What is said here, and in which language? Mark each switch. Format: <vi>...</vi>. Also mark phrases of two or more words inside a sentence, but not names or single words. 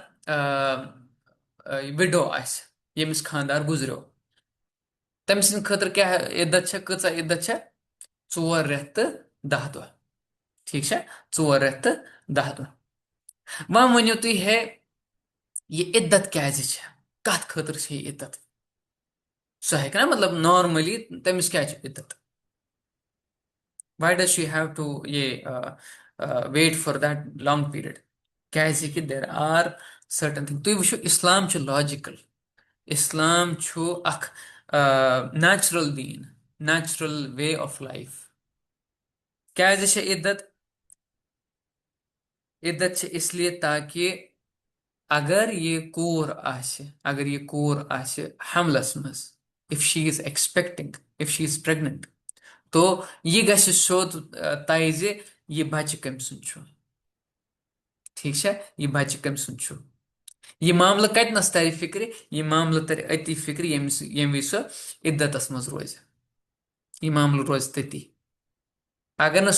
<ks>وِڈو آسہِ ییٚمِس خانٛدار گُزریو تٔمۍ سٕنٛدِ خٲطرٕ کیٛاہ عِدت چھےٚ کۭژاہ عِدت چھےٚ 4 رٮ۪تھ تہٕ 10 دۄہ ٹھیٖک چھا 4 رٮ۪تھ تہٕ 10 دۄہ وۄنۍ ؤنِو تُہۍ ہے یہِ عِدت کیٛازِ چھےٚ کَتھ خٲطرٕ چھےٚ یہِ عِدت سُہ ہیٚکہِ نا مطلب نارمٔلی تٔمِس کیٛازِ چھِ عِدت</ks> <en>why does she have to</en> <ks>یہِ</ks> <en>wait for that long period</en> <ks>کیٛازِ کہِ</ks> <en>there are certain things</en> <ks>تُہۍ وٕچھِو اِسلام چھُ لاجِکَل اِسلام چھُ اکھ نیچرل دیٖن</ks> <en>natural way of life</en> <ks>کیٛازِ چھےٚ عِدت عِدت چھِ اِسلیے تاکہِ اگر یہِ کوٗر آسہِ حملس منٛز</ks> <en>if she is expecting if she is pregnant</en> <ks>تو یہِ گژھِ سیوٚد طے زِ یہِ بچہِ کٔمۍ سُنٛد چھُ ٹھیٖک چھا یہِ بچہِ کٔمۍ سُنٛد چھُ یہِ معاملہٕ کتنس ترِ فِکرِ یہِ معاملہٕ ترِ أتی فِکرِ ییٚمہِ وِزِ سۄ عِدتس منٛز روزِ یہِ معاملہٕ روزِ تٔتی اگر نہٕ</ks>